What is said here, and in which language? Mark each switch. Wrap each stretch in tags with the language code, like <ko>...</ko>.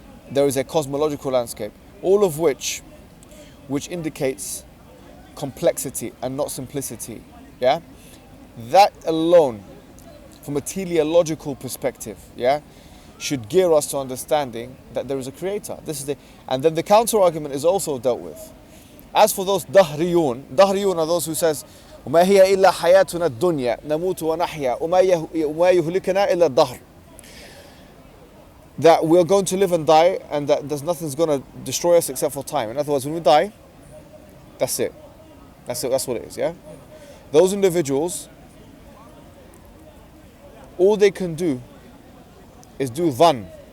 <en>There is a cosmological landscape, all of which indicates complexity and not simplicity, yeah? That alone, from a teleological perspective, yeah, should gear us to understanding that there is a creator. And then the counter argument is also dealt with. As for those dahriyun are those who says,</en> <ar>وَمَا هِيَ إِلَّا حَيَاتُنَا الدُّنْيَا نَمُوتُ وَنَحْيَا وَمَا يُهْلِكَنَا إِلَّا الدَّهْرُ.</ar> <en>that we're going to live and die, and that there's nothing's going to destroy us except for time. In other words, when we die, that's it. That's it. That's what it is. Yeah. Those individuals, all they can do is do dhann.</en>